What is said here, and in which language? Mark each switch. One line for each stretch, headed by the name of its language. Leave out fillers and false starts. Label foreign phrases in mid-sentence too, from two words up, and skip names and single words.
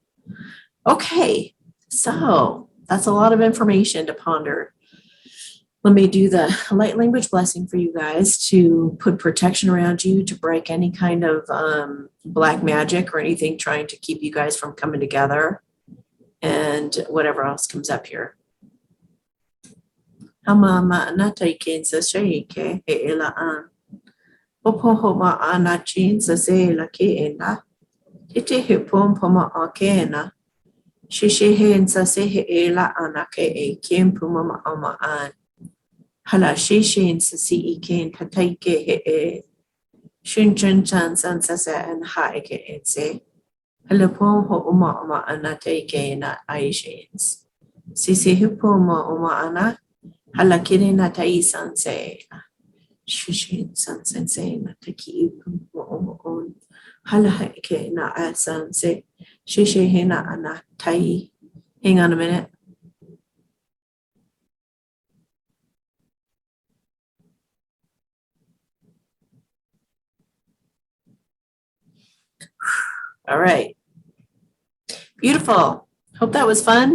English: Okay, so that's a lot of information to ponder. Let me do the light language blessing for you guys to put protection around you, to break any kind of black magic or anything trying to keep you guys from coming together, and whatever else comes up here. Hamama anataikin sa shaike e elaan. Opohoma anachin sa se la keena. Tite hipom poma akena. Shishihin sa se he ela anake e kim pumama amaan. Hala shishin sa si ikin pataike he e. Shunchan chan san sa sa an haike e se. Hala pom ho uma anataike na aishins. Sisi hipoma uma ana. Hala kirina taisan se. Shishin san sensei na taki on. Hala haike na asan se. Shishihina ana tai. Hang on a minute. All right. Beautiful. Hope that was fun.